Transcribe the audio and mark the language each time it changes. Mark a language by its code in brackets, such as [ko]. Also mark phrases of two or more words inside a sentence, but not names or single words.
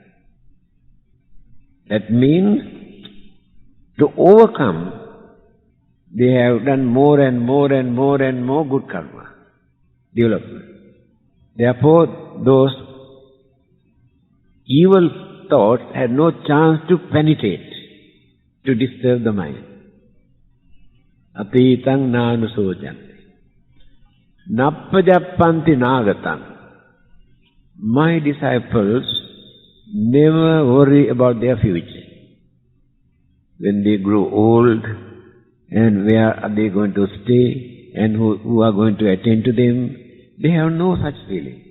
[en] That means to overcome, they have done more and more and more and more good karma, development. Therefore, those evil thoughts had no chance to penetrate, to disturb the mind. [pi] Atitang nanusochanti. Nappajappanti nagatang. [en] My disciples never worry about their future. When they grow old, and where are they going to stay, and who are going to attend to them, they have no such feeling.